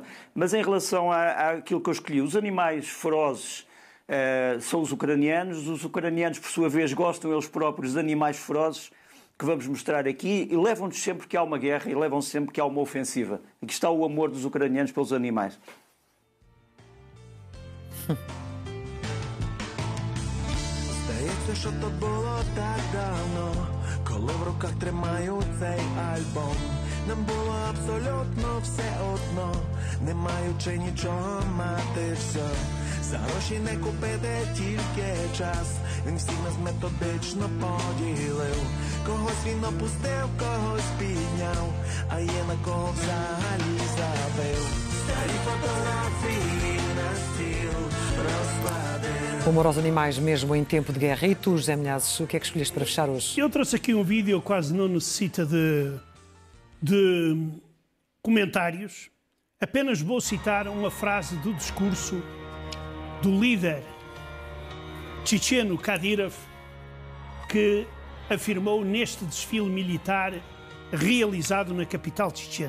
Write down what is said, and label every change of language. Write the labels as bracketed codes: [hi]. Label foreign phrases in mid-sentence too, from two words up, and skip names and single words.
[pt] Mas em relação àquilo que eu escolhi, os animais ferozes são os ucranianos, por sua vez, gostam eles próprios de animais ferozes, que vamos mostrar aqui e levam-nos sempre que há uma guerra e levam sempre que há uma ofensiva. Aqui está o amor dos ucranianos pelos animais. [uk] Здається, що то було так давно, коли в руках тримаю цей альбом. Нам було абсолютно все одно, не маючи нічого мати все. За гроші не купити тільки час, він всіх нас методично поділив. Когось він опустив, когось підняв, а є на кого взагалі забив. Старі фотографії на стіл розкладив. [pt] O amor aos animais mesmo em tempo de guerra. E tu, José Milhazes, o que é que escolheste para fechar hoje? Eu trouxe aqui um vídeo, quase não necessita de comentários. Apenas vou citar uma frase do discurso do líder checheno Kadyrov, que afirmou neste desfile militar realizado na capital chechena.